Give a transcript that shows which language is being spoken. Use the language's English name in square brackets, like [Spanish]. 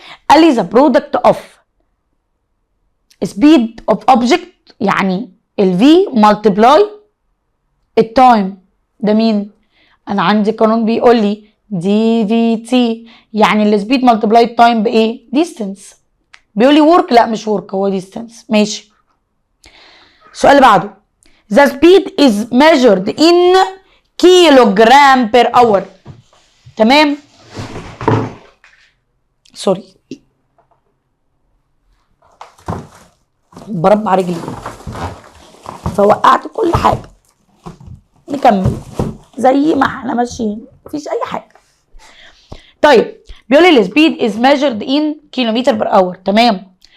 [Arabic] قال لي ذا برودكت اوف سبيد اوف اوبجكت، يعني الفي مالتبلاي التايم، ده مين؟ انا عندي قانون بيقول لي دي في تي، يعني السبيد مالتبلاي التايم بايه؟ ديستنس. بيقول لي ورك، لا مش ورك، هو ديستنس. ماشي. السؤال اللي بعده [English] the speed is measured in kilogram per hour. [Arabic] تمام. سوري بربع رجلي فوقعت كل حاجه. نكمل زي ما احنا ماشيين مفيش اي حاجه. طيب بيقول لي السبيد [English] is measured in [Arabic] كيلومتر [English] per hour. [Arabic] تمام.